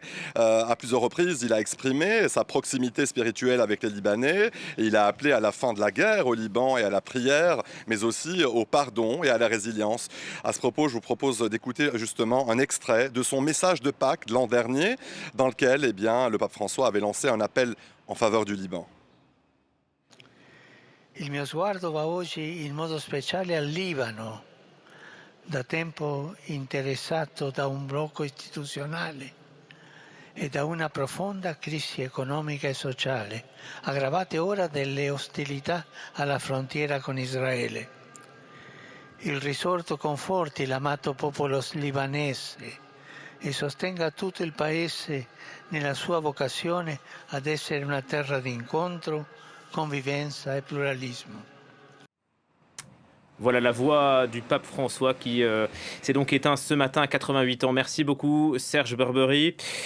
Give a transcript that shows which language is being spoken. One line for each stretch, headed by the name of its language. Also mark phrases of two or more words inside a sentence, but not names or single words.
French: À plusieurs reprises, il a exprimé sa proximité spirituelle avec les Libanais et il a appelé à la fin de la guerre au Liban et à la prière, mais aussi au pardon et à la résilience. À ce propos, je vous propose d'écouter justement un extrait de son message de Pâques de l'an dernier, dans lequel le pape François avait lancé un appel en faveur du Liban.
Italian: Il mio sguardo va oggi in modo speciale al Libano, da tempo interessato da un blocco istituzionale e da una profonda crisi economica e sociale, aggravate ora dalle ostilità alla frontiera con Israele. Il risorto conforti l'amato popolo libanese e sostenga tutto il paese nella sua vocazione ad essere una terra di incontro, convivenza e pluralismo.
French: Voilà la voix du pape François qui s'est donc éteint ce matin à 88 ans. Merci beaucoup, Serge Berbery.